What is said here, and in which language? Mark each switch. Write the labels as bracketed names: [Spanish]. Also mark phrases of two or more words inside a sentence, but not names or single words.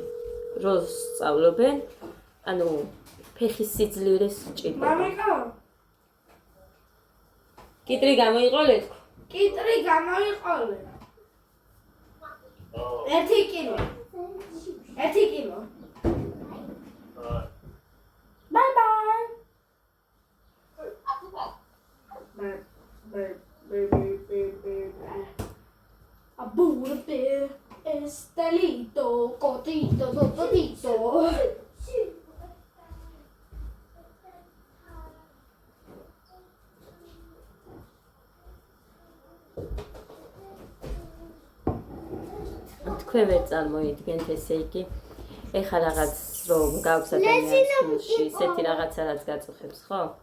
[Georgian] რო სწავლობენ, ანუ ფეხის სიძლიერეს სჭირდება. მამიკო, კიტრი გამოიყოლე თქო. კიტრი გამოიყოლე. 1 კილო. 1 კილო. [English] Bye bye. Aburte, estelito, cotito, totito. [Georgian] თქვენ ვერ წარმოიდგენთ ესე იგი. ეხლა რაღაც რომ გაქვს ადამიანის გულში ესეთი რაღაცა რაც გაწუხებს, ხო?